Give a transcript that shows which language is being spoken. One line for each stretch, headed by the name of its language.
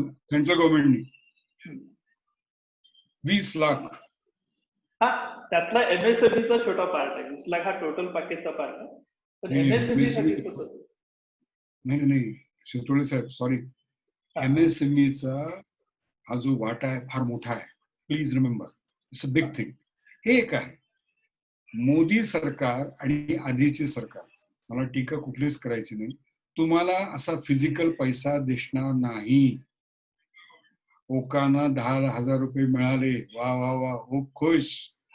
Marathi: Central गव्हर्नमेंटने 20 लाख, हा त्यातला MSMEचा छोटा पार्ट आहे, 20 लाख हा टोटल पॅकेजचा पार्ट आहे. पण MSME साठी कसं? नाही शितोळे साहेब, सॉरी, MSMEचा हा जो वाटा आहे फार मोठा आहे.
English: Please remember, it's a big thing.
Marathi: एक आहे मोदी सरकार आणि आधीची सरकार, मला टीका कुठलीच करायची नाही, तुम्हाला असा फिजिकल पैसा दिसणार नाही. ओकांना 10,000 रुपये मिळाले, वा वा वा, ओ खुश.